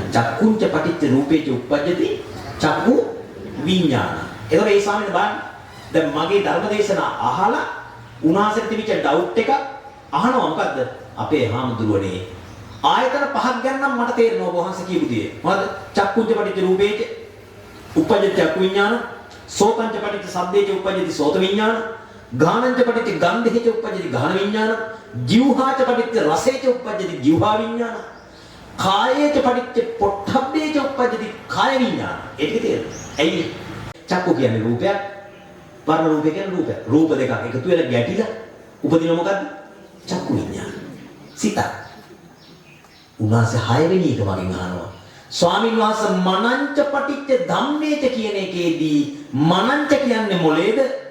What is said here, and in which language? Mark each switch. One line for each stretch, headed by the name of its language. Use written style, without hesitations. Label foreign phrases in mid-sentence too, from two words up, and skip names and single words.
Pali: චක්කුංච පටිච්ච රූපේච උප්පජ්ජති චක්කු විඥාන.
Sinhala: ඒතකොට ඒ ස්වාමීන් වහන්සේ දැන් මගේ ධර්මදේශනා අහලා උන්වහන්සේට තිබිච්ච ඩවුට් එක අහනවා. මොකද්ද? අපේ හාමුදුරුවනේ ආයතන පහක් ගැන නම් මට තේරෙනවා ඔබ වහන්සේ කියපු දේ.
Pali: මොකද චක්කුංච පටිච්ච රූපේච උප්පජ්ජති චක්කු විඥාන, සෝතංච පටිච්ච සද්දේච උප්පජ්ජති සෝත විඥාන, ගානංච පටිච්ච ගන්ධේච උප්පජ්ජති ගාන විඥාන, ජීවහාච පටිච්ච රසේච උප්පජ්ජති ජීවහා විඥාන, කායේච පටිච්ච පොට්ඨබ්බේච උප්පජ්ජති කාය විඥාන.
Sinhala: ඒක තේරෙනවා. ඇයි? චක්කු කියන්නේ රූපයක්, වර්ණ රූපය කියන්නේ රූපයක්. රූප දෙකක් එකතු වෙලා ගැටිලා උපදින මොකද්ද? චක්කු විඥාන. සිත. උන්වහන්සේ 6 වෙනි එක මගෙන් අහනවා. ස්වාමීන් වහන්සේ
Pali: මනංච පටිච්ච ධම්මේච
Sinhala: කියන එකේදී මනංච කියන්නේ මොලේද?